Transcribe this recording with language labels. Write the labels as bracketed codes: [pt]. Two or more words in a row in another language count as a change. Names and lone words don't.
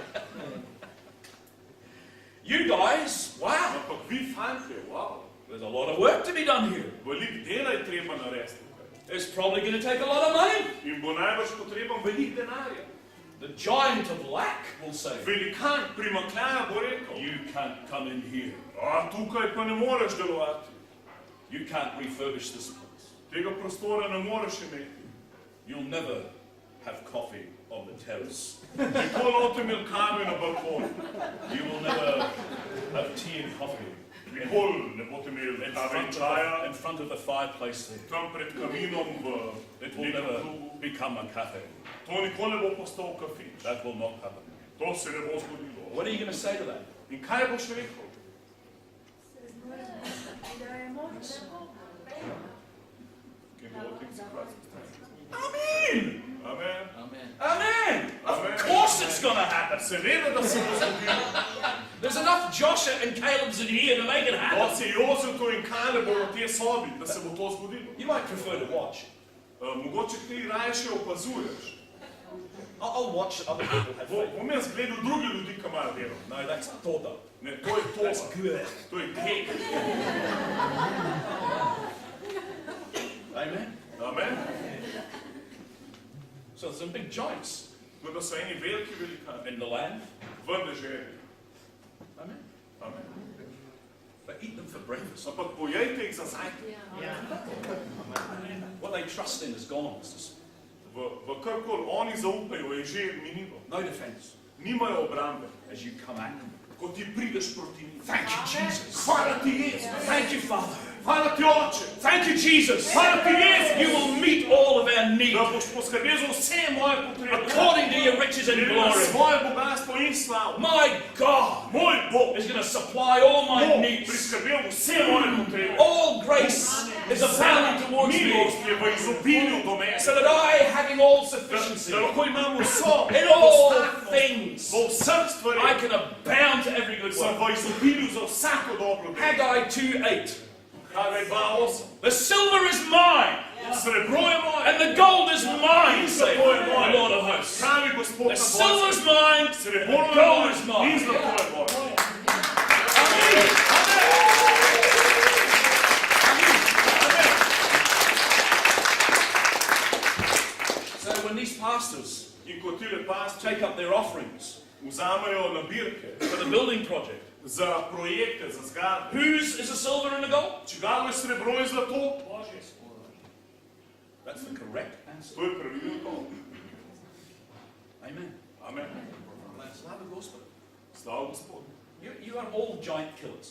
[en] You guys, wow, [sl] Ampak vi, fantje, wow, [en] there's a lot of work to be done here. [sl] veliko dela je treba narediti tukaj. [en] It's probably going to take a lot of money. [sl] In bo najbrž potreben veliko denarja. [en] The giant of lack will say, [sl] Velikan primanjkljaja bo rekel, [en] you can't come in here. [sl] tukaj pa ne moreš delovati. [en] You can't refurbish this place. [sl] Tega prostora ne moreš imeti. [en] You'll never have coffee on the terrace. [sl] Nikoli boste imeli kave na balkonu. [en] You will never have tea and coffee [sl] Nikoli ne boste imeli [en] in [sl] kave in [en] front [sl] čaja. [en] in front of the fireplace there. [sl] Tam pred kaminom v [en] It will [sl] nekem [en] never [sl] klubu. [en] become a cafe. [sl] To nikoli ne bo postal kafič. [en] That will not happen. [sl] To se ne bo zgodilo. [en] What are you going to say to that? [sl] In kaj boš rekel? Kaj bo od teh situacijskih strank? Amen. Amen. Amen. Amen. [en] Of course it's going to happen. [sl] Seveda, da se bo zgodilo. [en] There's enough Joshua and Caleb's in here to make it happen. [sl] Dosti Jozefov in Kalebov v tej sobi, da se bo to zgodilo. [en] You might prefer to watch. [sl] Mogoče ti raje še opazuješ. [en] I'll watch other people have faith. [sl] Bom jaz gledal druge ljudi, ki imajo vero. [en] No, that's todo. [sl] Ne, to je to. [en] That's good. [sl] To je greh. Amen. Amen. [en] So there's some big giants [sl] No, da so eni veliki velikani. [en] in the land. [sl] V deželi. Amen. Amen. [en] But eat them for breakfast. [sl] Ampak pojejte jih za zajtrk. [en] What they trust in is gone. [sl] V karkoli oni zaupajo, je že minilo. [en] No defense [sl] Nimajo obrambe. [en] as you come at them. [sl] Ko ti prideš proti njim. [en] Thank you, Jesus. [sl] Hvala ti, Jezus. [en] Thank you, Father. [sl] Hvala ti, Oče. [en] Thank you, Jesus. [sl] Hvala ti, Jezus. [en] You will meet all of our needs [sl] Da boš poskrbel za vse moje potrebe. [en] according to your riches and [sl] Glede na [en] glory. [sl] svoje bogatstvo in slavo. [en] My God [sl] Moj Bog [en] is going to supply all my [sl] bo [en] needs. [sl] priskrbel vse moje potrebe. [en] All grace is abounding towards me, [sl] Milost je v izobilju do mene. [en] so that I, having all [sl] Da [en] sufficiency [sl] lahko imam vso [en] in all [sl] dostatnost [en] things, [sl] v vseh [en] I [sl] stvareh. [en] can abound to every good [sl] Sem [en] work. [sl] v izobilju za vsako dobro delo. Haggai 2:8. Haggai 2:8. [en] The silver is mine, [sl] Srebro je moje. [en] and the gold is mine, saith the Lord of hosts. [sl] Pravi Gospod [en] The [sl] na [en] silver is [sl] vojskah. [en] mine, [sl] Srebro [en] the [sl] je [en] gold [sl] moje [en] is [sl] in [en] mine. [sl] zlato je moje. [en] So when these pastors [sl] In ko tile pastri [en] take up their offerings [sl] vzamejo nabirke [en] for the building project, [sl] za projekte, za zgradbe, [en] whose is the silver and the gold? [sl] čigavo je srebro in zlato, [en] That's the correct answer. [sl] to je pravilno to. Amen. Amen. Slava Gospodu. Slava Gospodu. [en] You are all giant killers.